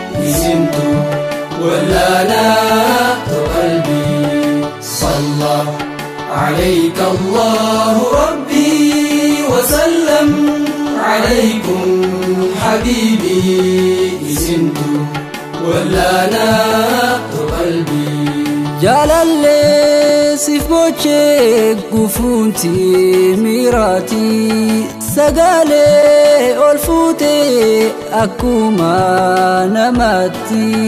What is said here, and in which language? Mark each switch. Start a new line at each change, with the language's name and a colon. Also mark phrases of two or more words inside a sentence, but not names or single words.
Oromo: Isintu wallaanaa to qalbii.
Arabic: صلى عليك الله ربي وسلم عليكم حبيبي.
Oromo: Isintu wallaanaa to qalbii. Jaalallee siif bochee gufuunti miraati. Sagalee ol fuute akkuma namaatti.